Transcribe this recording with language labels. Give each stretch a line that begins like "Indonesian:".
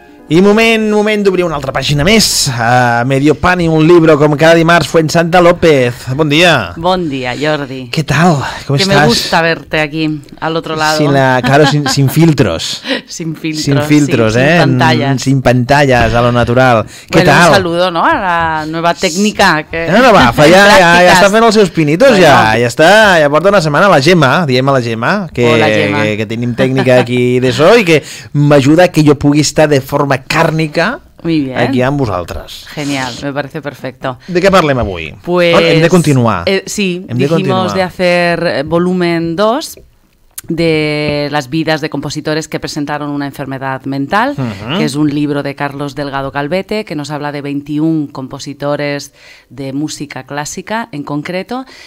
Catalan: I moment d'obrir una altra pàgina més. Medio pan y un libro, com cada dimarts, Fuensanta López. Bon dia.
Spanish: Buen día, Jordi. ¿Qué tal? ¿Cómo que estás? Me gusta verte aquí, al otro lado. Sin filtros. Sin filtros, sin filtros, sí, sin pantallas. Sin pantallas, a lo natural. ¿Qué tal? Un saludo, ¿no? A la nueva técnica. Que...
Catalan: No, va, ja està fent els seus pinitos, bueno. ja porta una setmana la Gemma, diem a la Gemma, que tenim tècnica aquí de so i que m'ajuda que jo pugui estar de forma càrnica aquí amb vosaltres.
Spanish: Genial, me parece perfecto.
Catalan: ¿De qué parlem avui?
Spanish: Pues,
Catalan: hem de continuar.
Spanish: Sí, dijimos de hacer volumen 2 de las vidas de compositores que presentaron una enfermedad mental, que es un libro de Carlos Delgado Calvete, que nos habla de 21 compositores de música clásica en concreto.